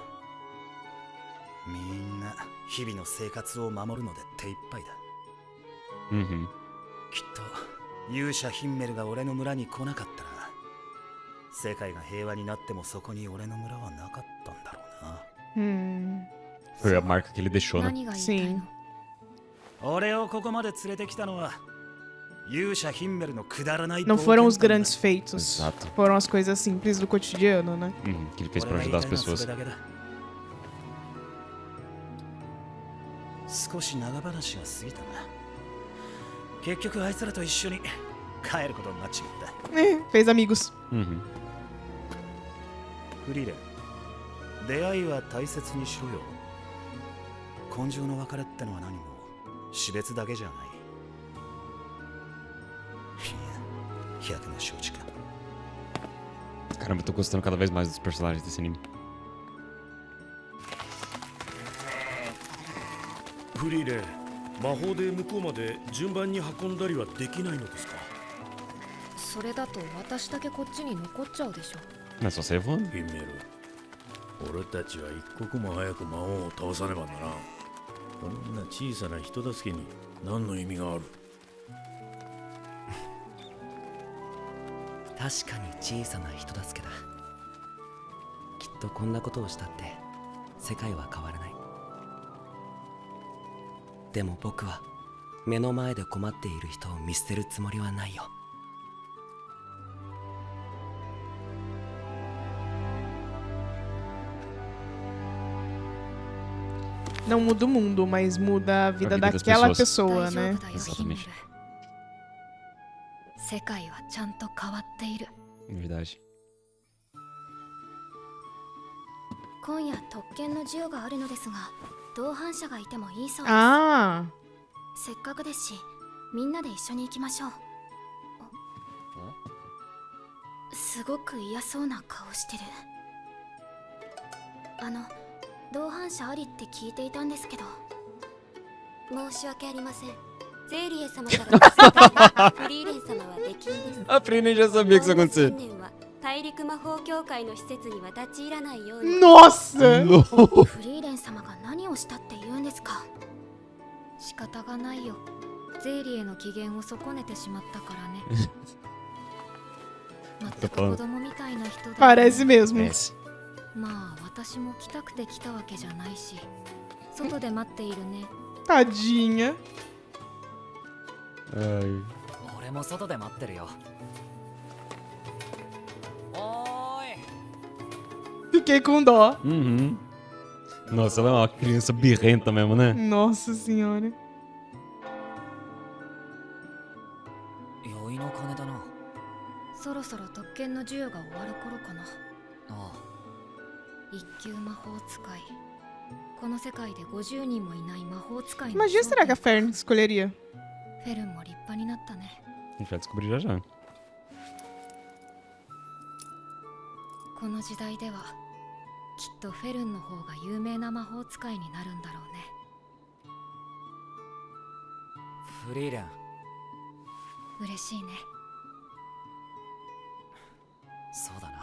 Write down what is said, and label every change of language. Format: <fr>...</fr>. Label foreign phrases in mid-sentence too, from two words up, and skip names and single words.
<ja>みんな日々の生活を守るので手一杯だ。 Uhum. きっと勇者ヒンメルが俺の村に来なかったら世界が平和になってもそこに俺の村はなかったんだろうな。</ja> <pt>Foi a marca que ele deixou, né?</pt> <ja>何が言いたい</ja> <pt>Sim.</pt> <ja>の？俺をここまで連れてきたのは勇者ヒンメルのくだらない</ja> <pt>Não foram os</pt> <ja>冒険談だ。</ja> <pt>grandes feitos. Exato. Foram as coisas simples do cotidiano, né? Uhum, que ele fez pra</pt> <ja>俺</ja> <pt>ajudar</pt> <ja>が</ja> <pt>as</pt> <ja>言いたいのは</ja> <pt>pessoas.</pt> <ja>それだけだ。少し長話が過ぎたな。結局あいつらと一緒に帰ることになっちまった。</ja> <pt>Fez amigos. Uhum.</pt> <ja>フリーレン、出会いは大切にしろよ。根性の別れってのは何も死別だけじゃない。いや、百の承知か。</ja> <pt>Caramba, eu tô gostando cada vez mais dos personagens desse anime.</pt> <ja>フリーレン、魔法で向こうまで順番に運んだりはできないのですか？それだと私だけこっちに残っちゃうでしょ。</ja> <pt>Não é só sair voando?</pt> <ja>ヒンメル、俺たちは一刻も早く魔王を倒さねばならん。こんな小さな人助けに何の意味がある？確かに小さな人助けだ。きっとこんなことをしたって世界は変わらない。でも僕は目の前で困っている人を見捨てるつもりはないよ。</ja> <pt>Não muda o mundo, mas muda a vida vida das daquela pessoas. pessoa,</pt> <ja>大丈</ja> <pt>né?</pt> <ja>夫だよ、ヒンメル</ja> <pt>Exatamente.。</pt> <ja>世界はちゃんと変わっている。</ja> <pt>Verdade.</pt> <ja>今夜特権の授与があるのですが、同伴者がいてもいいそうです。 Ah, せっかくですし、みんなで一緒に行きましょう。すごく嫌そうな顔してる。同伴者ありって聞いていたんですけど。申し訳ありません。ゼーリエ様からフリーレン様は出禁です。</ja> <pt>A Prina já sabia que isso ia acontecer.</pt> <ja>近年は大陸魔法協会の施設には立ち入らないように。</ja> <pt>nossa!</pt> <ja>フリーレン様が何をしたって言うんですか？仕方がないよ。ゼーリエの機嫌を損ねてしまったからね。全く子供みたいな人で。</ja> <pt>Parece mesmo. Parece.</pt> <ja>まあ私も来たくて来たわけじゃないし、外で待っているね。</ja> <pt>Tadinha. Ai.</pt> <ja>俺も外で待ってるよ。おーい。</ja> <pt>Fiquei com dó. Uhum. Nossa, ela é uma criança birrenta mesmo, né? Nossa senhora.</pt> <ja>酔いの金だな。そろそろ特権の授与が終わる頃かな。あ一級魔法使い。この世界で50人もいない魔法使いの</ja> <pt>Imagina, será que a</pt> <ja>頂</ja> <pt>Fern escolheria?</pt> <ja>点。フェルンも立派になったね。</ja> <pt>A gente vai descobrir já já.</pt> <ja>この時代ではきっとフェルンの方が有名な魔法使いになるんだろうね。フリーレン、嬉しいね。そうだな。</ja>